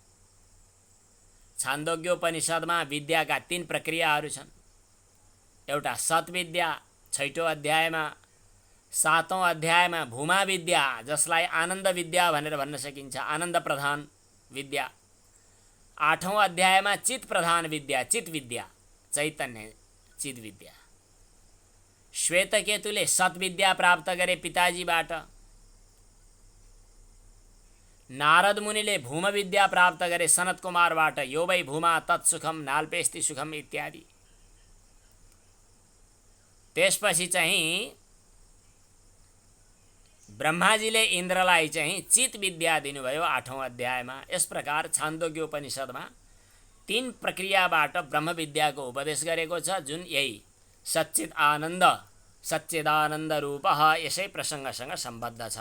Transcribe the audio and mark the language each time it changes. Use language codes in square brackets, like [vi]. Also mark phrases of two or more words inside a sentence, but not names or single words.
[ne] छान्दोग्योपनिषदमा विद्याका 3 प्रक्रियाहरू छन्। एउटा सत्विद्या 6औं अध्यायमा, 7औं अध्यायमा भूमा विद्या जसलाई आनन्द विद्या भनेर भन्न सकिन्छ, आनन्द प्रधान विद्या। 8औं अध्यायमा चित प्रधान विद्या, चित विद्या, चैतन्य चित विद्या। श्वेतकेतुले सत्विद्या प्राप्त गरे पिताजीबाट। नारद मुनिले भूम विद्या प्राप्त गरे सनत कुमारबाट। [sa] यो वै भूमा तत्सुखम नाल्पेस्ति सुखम इत्यादि। [ne] त्यसपछि चाहिँ ब्रह्माजीले इन्द्रलाई चाहिँ चित विद्या दिनुभयो 8औं अध्यायमा। यस प्रकार छान्दोग्योपनिषदमा 3 प्रक्रियाबाट ब्रह्म विद्याको उपदेश गरेको छ, जुन यही सच्चित आनन्द, सच्चिदानन्द रूप यसै प्रसङ्गसँग सम्बद्ध छ।